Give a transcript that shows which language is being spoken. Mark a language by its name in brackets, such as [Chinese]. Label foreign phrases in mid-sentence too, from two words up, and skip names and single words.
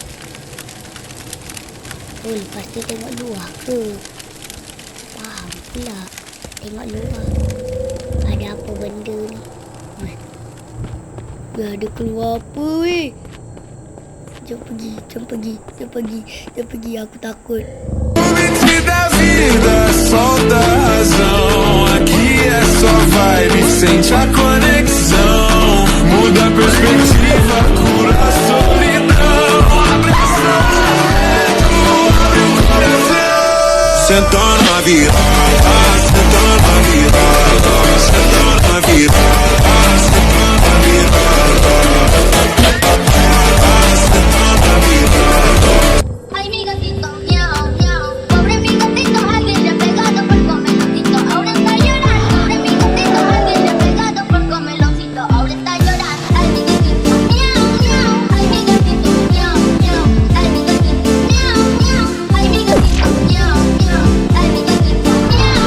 [Malay] Oh, lepas tu tengok luar ke? Faham pula. Tengok luar. Ada apa benda ni? Dah ada keluar apa weh? Jom pergi. Aku takut. [Portuguese] Da vida, solta a razão. Aqui é só vibe, sente a conexão. Muda a perspectiva, cura a solidão. Abraça o coração. Sentando na virada, sentando na virada, sentando na virada, sentando na virada. [Spanish] Ay, mi gatito, miau, miau. Pobre mi gatito, alguien le ha pegado por comeloncito. Ahora está llorando. Pobre mi gatito, alguien le ha pegado por comeloncito. Ahora está llorando. Ay, mi gatito, miau, miau. Ay, mi gatito, miau, miau. Ay, mi gatito, miau, miau. Ay, mi gatito, miau, miau. Ay, mi gatito, miau.